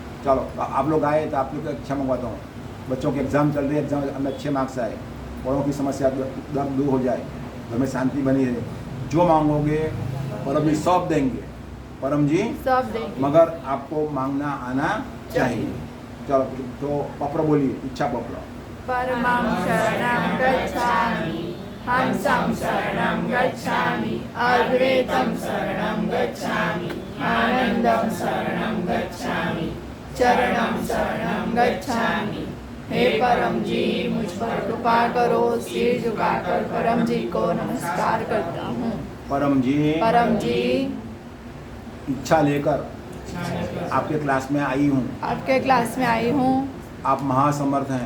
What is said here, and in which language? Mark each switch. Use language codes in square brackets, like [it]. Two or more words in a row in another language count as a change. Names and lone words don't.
[hi] चलो आप लोग आए तो आप लोग की इच्छा मंगवाता हूँ। बच्चों के एग्ज़ाम चल रहे हैं, एग्ज़ाम में अच्छे मार्क्स आए, बड़ों की समस्या दूर हो जाए, घर में शांति बनी रहे। जो मांगोगे परम जी सब देंगे, परम जी सब देंगे, मगर आपको मांगना आना चाहिए। चलो तो पप्र बोलिए, इच्छा पप्र। [sa] परमं शरणं गच्छामि, हंसं शरणं गच्छामि, अद्वैतं शरणं गच्छामि, आनंदं शरणं गच्छामि, चरणं शरणं गच्छामि। [hi] हे परम जी मुझ पर कृपा करो, सिर झुकाकर परम जी को नमस्कार करता हूँ। परम जी इच्छा लेकर आपके क्लास में आई हूँ। आपके क्लास में आई हूँ। आप महासमर्थ हैं।